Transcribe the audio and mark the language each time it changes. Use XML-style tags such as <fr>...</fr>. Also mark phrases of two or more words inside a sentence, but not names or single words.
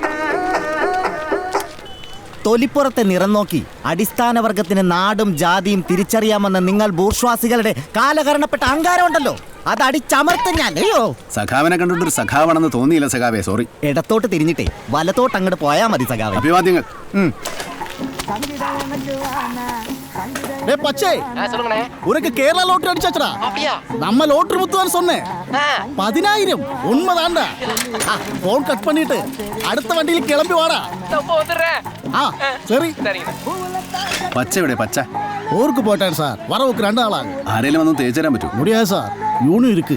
<ml>തൊലിപ്പുറത്തെ നിറം നോക്കി അടിസ്ഥാന വർഗത്തിന് നാടും ജാതിയും തിരിച്ചറിയാമെന്ന നിങ്ങൾ ബൂർഷ്വാസികളുടെ കാലകരണപ്പെട്ട അഹങ്കാരമുണ്ടല്ലോ, അത് അടിച്ചമർത്തും ഞാൻ. അയ്യോ, സഖാവിനെ കണ്ടിട്ടൊരു സഖാവാണെന്ന് തോന്നിയില്ല സഖാവേ, സോറി. ഇടത്തോട്ട് തിരിഞ്ഞിട്ടേ വലത്തോട്ട് അങ്ങോട്ട് പോയാ മതി സഖാവേ. അഭിവാദ്യങ്ങൾ.</ml> <ta>உனக்கு கேரளா லோட்டரி அடிச்சாச்சுடா. நம்ம லோட்டரி முத்துவான்னு சொன்னேன். 10,000 உண்மைதான்டா.</ta> <en>phone cut</en> <ta>பண்ணிட்டு அடுத்த வண்டியில் கிளம்பி வாடா. சரி.</ta> <ml>പച്ച എവിടെ? പച്ച</ml> <ta>ஊருக்கு போயிட்டேன் சார். வரவுக்கு 2 ஆளாகும்.</ta> <ml>ആരെങ്കിലും വന്ന് തേച്ചു തരാൻ പറ്റും?</ml> <ta>முடியாது சார், யூனு இருக்கு.</ta>